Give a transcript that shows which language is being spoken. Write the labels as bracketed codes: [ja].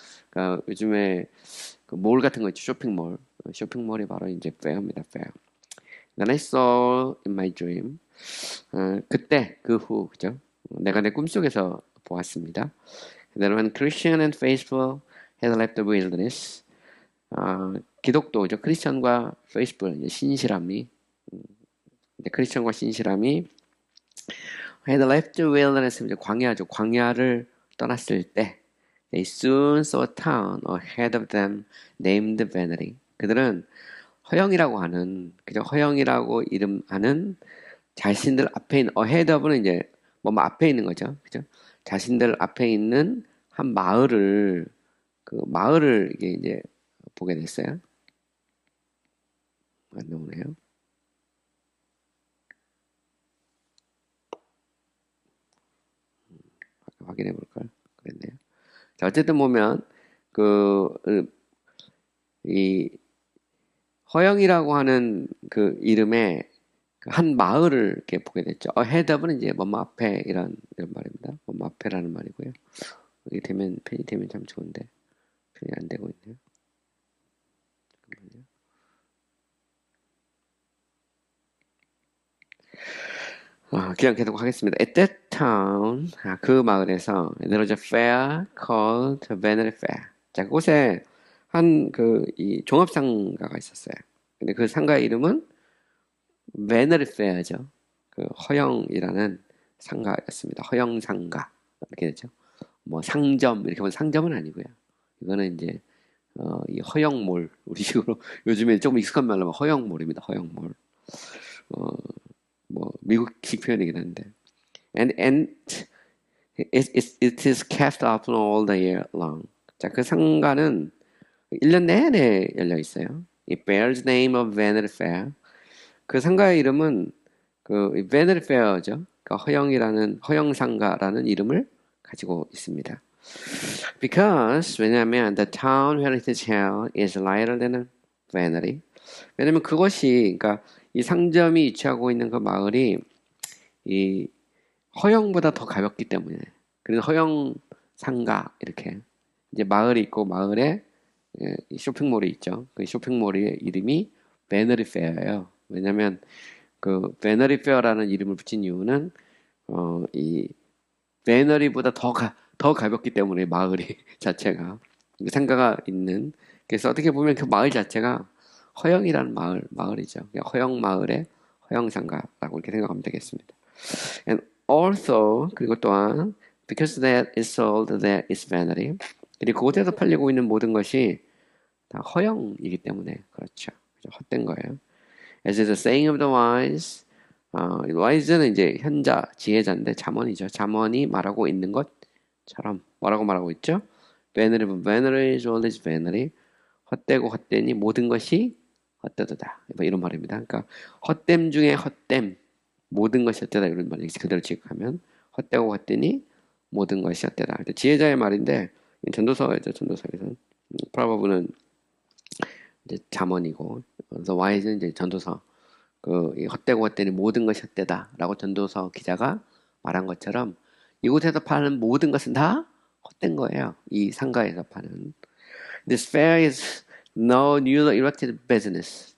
[ko] 그러니까 요즘에 그몰 같은 거 있죠. 쇼핑몰. 쇼핑몰이 바로 이제 fair입니다. [en] fair. Then I saw in my dream. [ko] 그때 그 후 그죠? 내가 내 꿈속에서 보았습니다. [en] Then when Christian and faithful had left the wilderness. [ko] 기독도죠. 크리스천과 faithful 신실함이 크리스천과 신실함이 [en] had left the wilderness [ko] 이제 광야죠. 광야를 떠났을 때 [en] they soon saw a town ahead of them named Vanity. [ko] 그들은 허영이라고 하는 그저 허영이라고 이름하는 자신들 앞에 있는 ahead of는 이제 뭐 앞에 있는 거죠. 그죠? 자신들 앞에 있는 한 마을을 마을을 이제 보게 됐어요. 안 나오네요. 확인해 볼걸 그랬네요. 자, 어쨌든 보면 이 허영이라고 하는 그 이름의 한 마을을 이렇게 보게 됐죠. ahead of는 이제 뭐뭐 앞에 이런 말입니다. 뭐뭐 앞에라는 말이고요. 이게 펜이 되면 참 좋은데 펜이 안 되고 있네요. 잠깐만요. 그냥 계속 하겠습니다. [en] At that town, [ko] 그 마을에서 [en] there was a fair called Vanity Fair. [ko] 자, 그곳에 이 종합상가가 있었어요. 근데 그 상가의 이름은 Vanity Fair죠. 그 허영이라는 상가였습니다. 허영상가 이렇게 되죠. 뭐 상점 이렇게 보면 상점은 아니고요. 이거는 이제 이 허영몰 우리식으로 요즘에 조금 익숙한 말로 하면 허영몰입니다. 허영몰. 뭐 미국식 표현이긴 한데. [en] And it is kept open all the year long. [ko] 자, 그 상가는 1년 내내 열려 있어요. [en] It bears the name of Vanity Fair. [ko] 그 상가의 이름은 Vanity Fair죠. 그러니까 허영상가라는 이름을 가지고 있습니다. [en] Because [ko] 왜냐하면 [en] the town where it is held is lighter than Vanity. [ko] 왜냐하면 그것이 그러니까 이 상점이 위치하고 있는 그 마을이 이 허영보다 더 가볍기 때문에 그래서 허영 상가 이렇게 이제 마을이 있고 마을에 쇼핑몰이 있죠. 그 쇼핑몰의 이름이 베너리 페어예요. 왜냐하면 그 베너리 페어라는 이름을 붙인 이유는 이 베너리보다 더 가볍기 때문에 마을이 자체가 상가가 있는 그래서 어떻게 보면 그 마을 자체가 허영이라는 마을이죠. 허영 마을의 허영상가라고 이렇게 생각하면 되겠습니다. [en] And also, [ko] 그리고 또한, [en] because that is sold, that is vanity. [ko] 그리고 그곳에서 팔리고 있는 모든 것이 다 허영이기 때문에, 그렇죠. 헛된 거예요. [en] As is the saying of the wise, wise는 [ko] 이제 현자, 지혜자인데 잠언이죠. 잠언이 말하고 있는 것처럼 뭐라고 말하고 있죠? [en] Vanity is always vanity. [ko] 헛되고 헛되니 모든 것이 헛되도다. 이런 말입니다. 그러니까 헛됨 중에 헛됨, 모든 것이 헛되다 이런 말이 그대로 지급하면 헛되고 헛되니 모든 것이 헛되다. 지혜자의 말인데 전도서에서 프로버브는 이제 잠언이고, 그래서 와이즈는 이제 전도서. 이 헛되고 헛되니 모든 것이 헛되다라고 전도서 기자가 말한 것처럼 이곳에서 파는 모든 것은 다 헛된 거예요. 이 상가에서 파는. [en] This fair is no newly erected business.